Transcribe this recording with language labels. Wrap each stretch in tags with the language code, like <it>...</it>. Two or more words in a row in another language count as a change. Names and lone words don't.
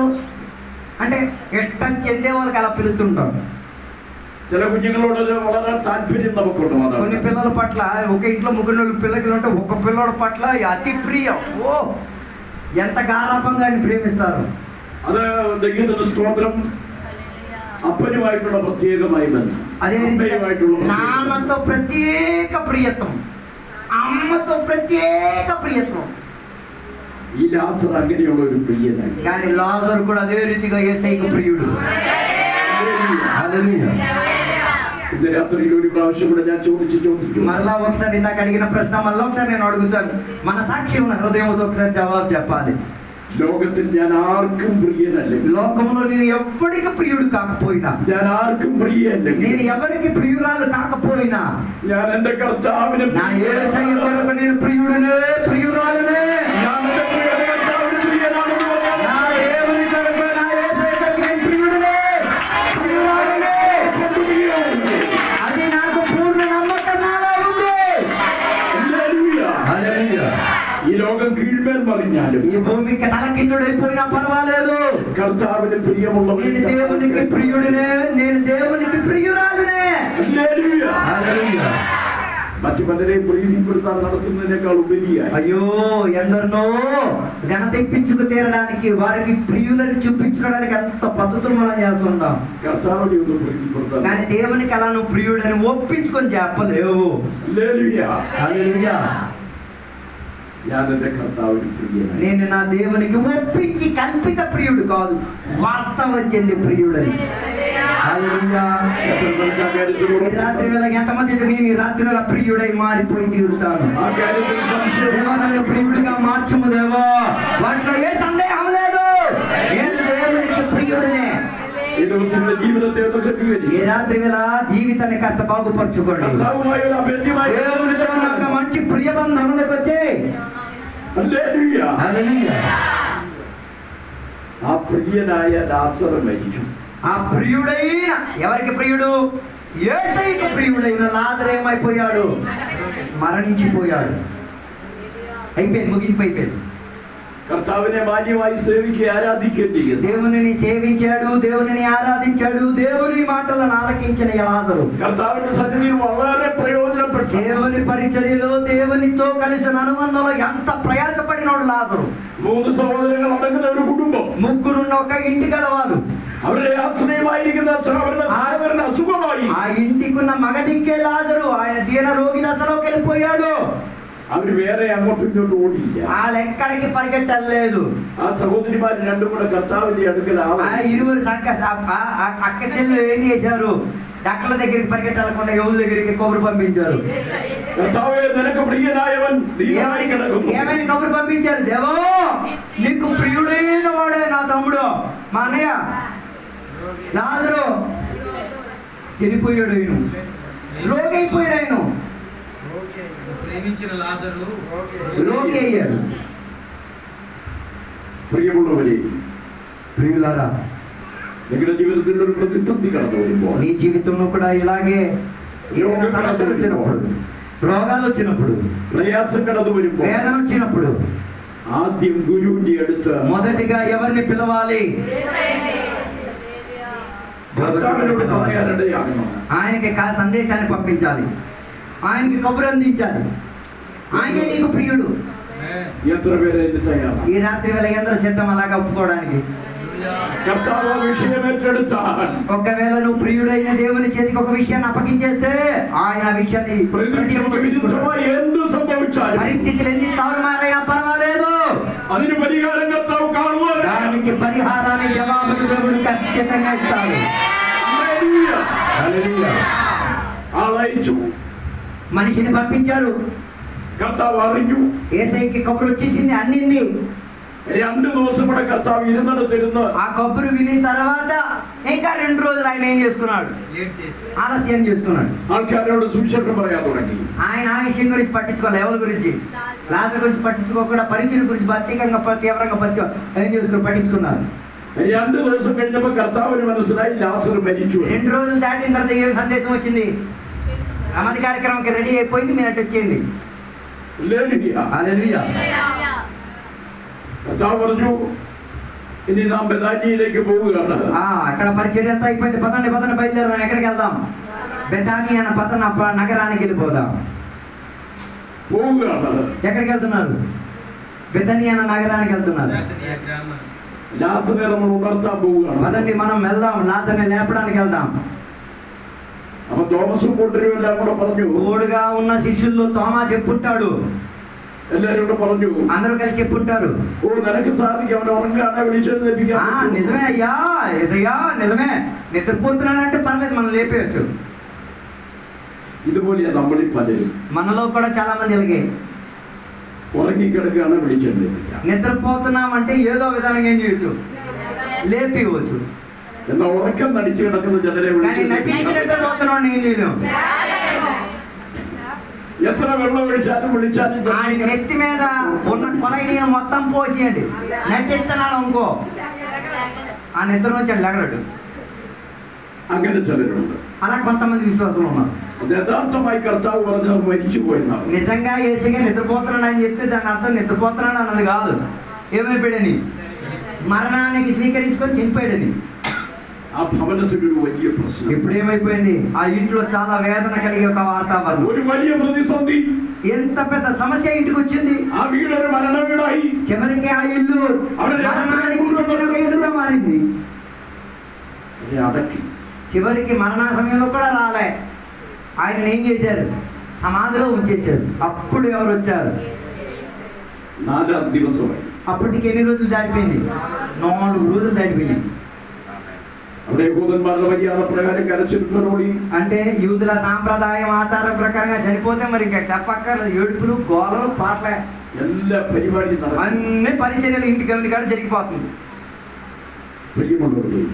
<te>అంటే ఇష్టం చెందే వాళ్ళకి అలా పిలుస్తుంటాం.</te> <ml>ചില കുഞ്ഞുങ്ങളോട് വളരെ താല്പര്യം നമുക്കുണ്ട്.</ml> <te>కొన్ని పిల్లల పట్ల, ఒక ఇంట్లో ముగ్గురు పిల్లలు ఉంటే ఒక పిల్లల పట్ల అతి ప్రియం. ఓ ఎంత గారాపంగా ఆయన ప్రేమిస్తారు.</te> <ml>അത് ദൈവത്തിന്റെ സ്തോത്രം. അപ്പനുമായിട്ടുള്ള പ്രത്യേകമായ ബന്ധം,</ml> <te>అదే నాన్నతో ప్రత్యేక ప్రియత్వం, అమ్మతో ప్రత్యేక ప్రియత్వం.</te> <ml>ഈ ലാസർ അങ്ങനെയുള്ള ഒരു പ്രിയനായി.</ml> <te>కానీ లాజరు కూడా అదే రీతిగా యేసయ్యకు ప్రియుడు. హల్లెలూయా.</te> <ml>ഇന്ന് രാത്രിയിൽ ഒരു പ്രാവശ്യം കൂടെ ഞാൻ ചോദിച്ചു</ml> <te>మరలా ఒకసారి ఇందాక అడిగిన ప్రశ్న మళ్ళీ ఒకసారి నేను అడుగుతాను. మన సాక్షి ఉన్న హృదయంతో ఒకసారి జవాబు చెప్పాలి.</te> <ml>ലോകത്തിൽ ഞാൻ ആർക്കും പ്രിയനല്ല.</ml> <te>లోకంలో నేను ఎవరికి ప్రియుడు కాకపోయినా,</te> <ml>ഞാൻ ആർക്കും പ്രിയനല്ല.</ml> <te>నేను ఎవరికి ప్రియురాలు కాకపోయినా,</te> <ml>ഞാൻ എന്റെ കർത്താവിന്</ml> <te>నా యేసయ్య కొరకు నేను ప్రియుడునే, ప్రియురాలునే.</te> <ml>ഞാൻ എന്റെ കർത്താവിന് പ്രിയനാണെന്ന് പറഞ്ഞാൽ</ml> <te>నా దేవుని కొరకు, నా యేసయ్య కొరకు నేను ప్రియుడునే, ప్రియురాలునే. అది నాకు పూర్ణ నమ్మకం నాలో ఉంది. హల్లెలూయా.</te> <ml>ഈ ലോകം കീഴ്മേൽ മറിഞ്ഞാലും</ml> <te>ఈ భూమికి తలకిందుడైపోయినా పర్వాలేదు,</te> <ml>കർത്താവിന് പ്രിയമുള്ളവൻ</ml> <te>నేను దేవునికి ప్రియుడినే, నేను దేవునికి ప్రియురాలునే. హల్లెలూయా.</te> <ml>മറ്റു പലരെയും പ്രീതിപ്പെടുത്താൻ നടത്തുന്നതിനേക്കാൾ ഉപരിയായി</ml> <te>అయ్యో ఎందరినో ఘనత ఇప్పించుకు తీరడానికి, వారికి ప్రియులని చూపించుకోవడానికి ఎంత పద్ధతులు మనం చేస్తుంటాం.</te> <ml>കർത്താവിനെ ഒന്ന് പ്രീതിപ്പെടുത്താൻ.</ml> <te>కానీ దేవునికి అలా నువ్వు ప్రియుడని ఒప్పించుకొని చెప్పలేవు. హల్లెలూయా.</te> <ml>ഞാൻ എന്റെ കർത്താവിന് പ്രിയനായി.</ml> <te>నేను నా దేవునికి ఒప్పించి కల్పిత ప్రియుడు కాదు, వాస్తవం చెంది ప్రియుడని. హల్లెలూయా. ఈ రాత్రి వేళ ఎంతమంది నేను ఈ రాత్రి వేళ ప్రియుడై మారిపోయి తీరుతాను. ఆ కార్యത്തിൽ సంశయం. దేవా నన్ను ప్రియుడిగా మార్చుము దేవా, వాటిలో ఏ సందేహం లేదు. నేను దేవునికి ప్రియుడినే.</te> <ml>ഈ ദിവസത്തെ ജീവിതത്തെ ഒന്ന് ക്രമീകരിക്കുക.</ml> <te>ఈ రాత్రి వేళ జీవితాన్ని కాస్త బాగుపరచుకోండి.</te> <ml>കർത്താവുമായി ഒരു അഭേദ്യമായ</ml> <te>దేవునితో నాకు మంచి ప్రియబంధంలోకి వచ్చే.</te> <ml>ഹല്ലേലൂയ.</ml> <te>హల్లెలూయా.</te> <ml>ആ പ്രിയനായ ലാസർ മരിച്ചു.</ml> <te>ఆ ప్రియుడైన, ఎవరికి ప్రియుడు? యేసయ్యకు ప్రియుడైన లాజరు ఏమైపోయాడు? మరణించిపోయాడు. అయిపోయింది, ముగించిపోయింది.</te> <ml>കർത്താവിനെ മാന്യമായി സേവിക്കുകയും ആരാധിക്കുകയും ചെയ്യുന്നു.</ml> <te>దేవునిని సేవించాడు, దేవునిని ఆరాధించాడు, దేవుని మాటలను ఆలకించిన లాజరు</te> <ml>കർത്താവിന്റെ സന്നിധിയിൽ വളരെ പ്രയോജനപ്പെട്ടു.</ml> <te>దేవుని పరిచర్యలో, దేవునితో కలిసిన అనుబంధంలో ఎంత ప్రయాసపడినాడు లాజరు.</te> <ml>3 സഹോദരങ്ങൾ അടങ്ങുന്ന ഒരു കുടുംബം.</ml> <te>ముగ్గురున్న ఒక ఇంటి గలవారు.</te> <ml>അവരുടെ ആശ്രയമായിരിക്കുന്ന അവരുടെ സഹോദരൻ അസുഖമായി.</ml> <te>ఆ ఇంటికున్న మగదిక్కే లాజరు, ఆయన దీన రోగి దశలోకి వెళ్ళిపోయాడు.</te> <ml>അവർ വേറെ അങ്ങോട്ടും ഇങ്ങോട്ടും ഓടിയില്ല.</ml> <te>వాళ్ళెక్కడికి పరిగెట్టలేదు.</te> <ml>ആ സഹോദരിമാർ രണ്ടും കൂടെ കർത്താവിന്റെ അടുക്കൽ</ml> <te>ఆ ఇరువురు అక్క చెల్లెలు ఏం చేశారు? డాక్టర్ల దగ్గరికి పరిగెట్టాలకుండా ఎవరి దగ్గరికి కబురు పంపించారు.</te> <ml>കർത്താവേ നിനക്ക് പ്രിയനായവൻ</ml> <te>ఏమని కబురు పంపించారు? దేవో నీకు ప్రియుడే ప్రియమైన వాడే నా తమ్ముడు, మా అన్నయ్య లాజరు చనిపోయాడు, ఆయన రోగి అయిపోయాడు, ఆయన ప్రేమించిన లాజరు రోగి అయ్యాడు. ప్రియులారా,</te> <ml>നിങ്ങളുടെ ജീവിതത്തിൽ ഒരു പ്രതിസന്ധി കടന്നു വരുമ്പോൾ</ml> <te>నీ జీవితంలో కూడా ఇలాగే ఏదైనా సమస్యలు వచ్చినప్పుడు, రోగాలు వచ్చినప్పుడు,</te> <ml>പ്രയാസം കടന്നു വരുമ്പോൾ</ml> <te>వేదన వచ్చినప్పుడు</te> <ml>ആദ്യം ഗുരുവിന്റെ അടുത്ത്</ml> <te>మొదటిగా ఎవరిని పిలవాలి?</te> <ml>ഭർത്താവിനോട് പറയാനിടയാകണം.</ml> <te>ఆయనకి సందేశాన్ని పంపించాలి, ఆయనకి కబురు అందించాలి. ఆయనే నీకు ప్రియుడు.</te> <ml>എത്ര പേരെ ഇത് തയ്യാറാണ്?</ml> <te>ఈ రాత్రి వేళ ఎందరు సిద్ధం అలాగా ఒప్పుకోవడానికి?</te> <ml>കർത്താവ് വിഷയം ഏറ്റെടുത്താൽ</ml> <te>ఒకవేళ నువ్వు ప్రియుడైన దేవుని చేతికి ఒక విషయాన్ని అప్పగించేస్తే ఆయన ఆ విషయాన్ని</te> <ml>വിരുദ്ധമായി എന്ത് സംഭവിച്ചാലും</ml> <te>పరిస్థితులు ఎన్ని తారుమారైనా పర్వాలేదు,</te> <ml>അതിന് പരിഹാരം കർത്താവ് കാണുവാൻ</ml> <te>దానికి పరిహారాన్ని జవాబులు దేవుడు ఖచ్చితంగా ఇస్తాడు.</te> <ml>ആളയച്ചു,</ml> <te>మనిషిని పంపించారు,</te> <ml>കർത്താവ് അറിഞ്ഞു.</ml> <te>యేసయ్యకి కబురు వచ్చేసింది, అన్నింది.</te> <ml>2 ദിവസം കൂടെ കർത്താവ് ഇരുന്നിടത്തിരുന്ന്</ml> <te>ఆ కబురు వినిన తర్వాత ఇంకా 2 రోజులు ఆయన ఏం చేసుకున్నాడు? ఆలస్యం చేసుకున్నాడు.</te> <ml>ആൾക്കാരോട് സുവിശേഷം പറയാൻ തുടങ്ങി.</ml> <te>ఆయన ఆ విషయం గురించి పట్టించుకోవాలి, ఎవరి గురించి? లాజరు గురించి పట్టించుకోకుండా పరిచయం గురించి తీవ్రంగా ఏం చేసుకుని పట్టించుకున్నారు.</te> <ml>2 ദിവസം കഴിഞ്ഞപ്പോൾ കർത്താവിന് മനസ്സിലായി ലാസർ മരിച്ചു.</ml> <te>2 రోజులు దాటిన తర్వాత ఏం సందేశం వచ్చింది? సమాధి కార్యక్రమంకి రెడీ అయిపోయింది, మీరు అటు వచ్చేయండి. హల్లెలూయా.</te> <ml>കർത്താവ് പറഞ്ഞു, ഇനി നാം ബെഥാനിയയിലേക്ക് പോവുകയാണ്.</ml> <te>అక్కడ పరిచయం ఎంత అయిపోయింది, పదండి బయలుదేరదాం. ఎక్కడికి వెళ్దాం? బెతాని అన్న పతన నగరానికి వెళ్ళిపోదాం.</te> <ml>പോവുകയാണ്.</ml> <te>ఎక్కడికి వెళ్తున్నారు? బెతాని అన్న నగరానికి వెళ్తున్నారు.</te> <ml>ലാസറെ നമ്മൾ ഉണർത്താൻ പോവുകയാണ്.</ml> <te>పదండి మనం వెళ్దాం, లాజర్ని లేపడానికి వెళ్దాం.</te> <ml>അപ്പൊ തോമസും കൂട്ടരും എല്ലാം കൂടെ പറഞ്ഞു,</ml> <te>తోడుగా ఉన్న శిష్యుల్లో తోమా చెప్పుంటాడు,</te> <ml>എല്ലാരും കൂടെ പറഞ്ഞു,</ml> <te>అందరూ కలిసి చెప్పుంటారు,</te> <ml>ഓ നിനക്ക് സാധിക്കും, അവൻ ഉറങ്ങാണ്, വിളിച്ചെഴുന്നേൽപ്പിക്കാൻ.</ml> <te>నిజమే అయ్యా, యేసయ్యా నిజమే, నిద్రపోతున్నాడంటే పర్లేదు, మనం లేపేయచ్చు.</te> <ml>ഇതുപോലെയാ നമ്മളിൽ പലരും</ml> <te>మనలో కూడా చాలా మంది అలాగే</te> <ml>ഉറങ്ങിക്കിടക്കുകയാണ്, വിളിച്ചെഴുന്നേൽപ്പിക്കാം.</ml> <te>నిద్రపోతున్నామంటే ఏదో విధానంగా ఏం చేయొచ్చు, లేపివచ్చు.</te> <ml>എന്നാൽ ഉറക്കം നടിച്ചു കിടക്കുന്ന ചിലരെ</ml> <te>కానీ నటించి నిద్రపోతున్నాడు ఏం చేయలేం.</te> <ml>എത്ര വെള്ളം ഒഴിച്ചാലും വിളിച്ചാലും</ml> <te>ఆడి నెత్తి మీద ఉన్న కొలై నీరు మొత్తం పోసేయండి, నటిస్తున్నాడు అనుకో, ఆ నిద్ర నుంచి లేగలడు.</te> <ml>അങ്ങനെ ചിലരുണ്ട്.</ml> <te>అలా కొంతమంది విశ్వాసం ఉన్నారు.</te> <ml>യഥാർത്ഥമായി കർത്താവ് പറഞ്ഞത് മരിച്ചു പോയെന്നാണ്.</ml> <te>నిజంగా యేసయ్య నిద్రపోతున్నాడు అని చెప్తే దాని అర్థం నిద్రపోతున్నాడు అన్నది కాదు, ఏమైపోయాడని, మరణానికి స్వీకరించుకొని చనిపోయాడని.</te> <ml>ആ ഭവനത്തിലൊരു വലിയ പ്രശ്നം.</ml> <te>ఇప్పుడు ఏమైపోయింది? ఆ ఇంట్లో చాలా వేదన కలిగే ఒక వాతావరణం,</te> <ml>ഒരു വലിയ പ്രതിസന്ധി.</ml> <te>ఎంత పెద్ద సమస్య ఇంటికి వచ్చింది.</te> <ml>ആ വീട് ഒരു മരണ വീടായി.</ml> <te>చివరికి ఆ ఇల్లు మరణానికి చెందిన ఒక ఇల్లుగా మారింది.</te> <ml>അടക്കി.</ml> <te>చివరికి మరణ సమయంలో కూడా రాలే, ఆయన ఏం చేశారు? సమాధిలో ఉంచేశారు. అప్పుడు ఎవరు వచ్చారు?</te> <ml>4ാം ദിവസമായി.</ml> <te>అప్పటికి ఎన్ని రోజులు దాటిపోయింది? 4 రోజులు దాటిపోయింది.</te> <ml>അവിടെ യഹൂദന്മാരുടെ മര്യാദ പ്രകാരം കരച്ചിലുകളോടി,</ml> <te>అంటే యూదుల సాంప్రదాయం ఆచారం ప్రకారంగా చనిపోతే మరి ఇంకా చెప్పక్కర్లేదు, ఏడుపులు గోలలు పాటలే,</te> <ml>എല്ലാ പരിപാടിയും നടക്കും.</ml> <te>అన్ని పరిచర్యలు ఇంటి గమని కాడ జరిగిపోతుంది.</te> <ml>പ്രിയമുള്ളവരെ,</ml>